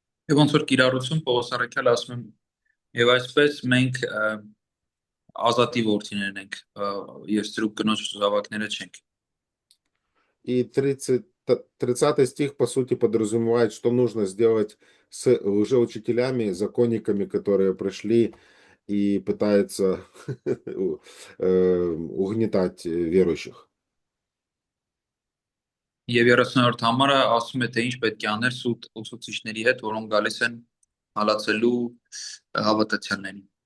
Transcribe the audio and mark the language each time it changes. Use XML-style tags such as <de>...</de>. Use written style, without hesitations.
<hy>Եվ ոնց որ կիրառություն Պողոս առաքյալը ասում է, եւ այսպես մենք ազատի որդիներն ենք, եւ ստրուկ կնոջ զավակները չենք։</hy> <ru>И 30 стих, по сути, подразумевает, что нужно сделать с лжеучителями, законниками, которые пришли и пытаются угнетать верующих.</ru> <hy>Եվ 30-րդ համարը ասում է, թե ինչ պետք է անել սուտ ուսուցիչների հետ, որոնք գալիս են հալածելու հավատացյալներին։</hy>